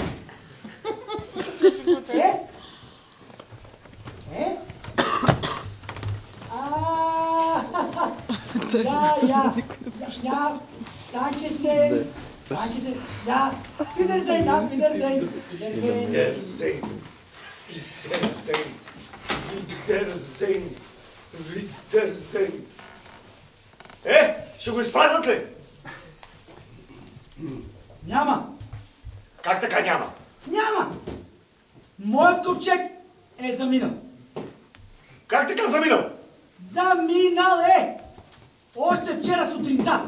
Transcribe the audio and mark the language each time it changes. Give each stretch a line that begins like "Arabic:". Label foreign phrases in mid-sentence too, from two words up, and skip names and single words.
German: Ja, danke schön. Danke schön. Ja, Wiedersehen, ja, Wiedersehen. Wiedersehen.
Bulgarian: Ще го изпратят ли? Няма. Как така няма? Няма. Моят ковчег е заминал. Как така заминал? Заминал е! Още вчера сутринта.